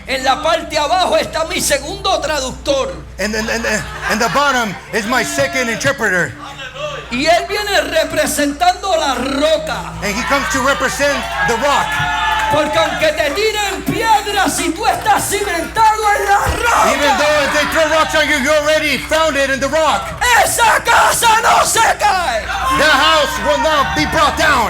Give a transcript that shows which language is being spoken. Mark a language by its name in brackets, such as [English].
[Spanish] en la parte abajo está mi segundo traductor. [English] and the bottom is my second interpreter, [Spanish] Y él viene representando la roca. [English] and he comes to represent the rock. [Spanish] Porque aunque te tiren piedras, si tú estás cimentado en la [English] Even [Spanish] roca, [English] though if they throw rocks on you, you're already founded in the rock. [Spanish] esa casa no se cae. [English] The house will not be brought down.